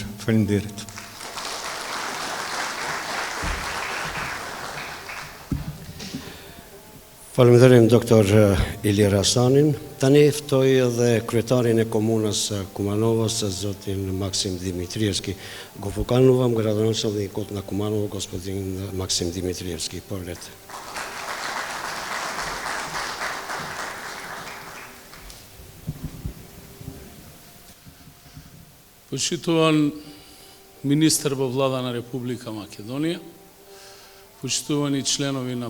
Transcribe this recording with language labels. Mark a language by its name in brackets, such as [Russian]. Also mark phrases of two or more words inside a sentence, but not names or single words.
[Albanian] Faleminderit. Faleminderim doktor Ilir Hasanin. Tani ftoj edhe kryetarin e komunës Kumanovës, zotin Maksim Dimitrievski. [Macedonian] Го поканувам градоначалникот на Куманово, господин Максим Димитриевски. Повелете. [Bulgarian] Почитуван министър във влада на Република Македония, почитувани членови на